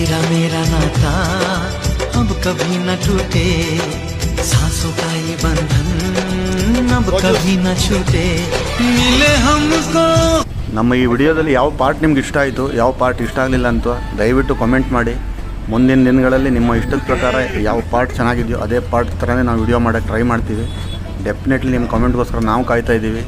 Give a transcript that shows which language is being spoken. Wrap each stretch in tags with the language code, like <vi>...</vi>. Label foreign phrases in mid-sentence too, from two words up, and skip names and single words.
<hi>मेरा नाता अब कभी न टूटे सांसों का ये बंधन अब कभी न छूटे मिले हमको</hi> <kn>ನಮ್ಮ ಈ ವಿಡಿಯೋದಲ್ಲಿ ಯಾವ ಪಾರ್ಟ್ ನಿಮ್ಗೆ ಇಷ್ಟ ಆಯಿತು ಯಾವ ಪಾರ್ಟ್ ಇಷ್ಟ ಆಗಲಿಲ್ಲ ಅಂತ ದಯವಿಟ್ಟು ಕಾಮೆಂಟ್ ಮಾಡಿ. ಮುಂದಿನ ದಿನಗಳಲ್ಲಿ ನಿಮ್ಮ ಇಷ್ಟದ ಪ್ರಕಾರ ಯಾವ ಪಾರ್ಟ್ ಚೆನ್ನಾಗಿದೆಯೋ ಅದೇ ಪಾರ್ಟ್ ಥರನೇ ನಾವು ವಿಡಿಯೋ ಮಾಡೋಕ್ಕೆ ಟ್ರೈ ಮಾಡ್ತೀವಿ. ಡೆಫಿನೆಟ್ಲಿ ನಿಮ್ಮ ಕಾಮೆಂಟ್ಗೋಸ್ಕರ ನಾವು ಕಾಯ್ತಾ ಇದ್ದೀವಿ.</kn>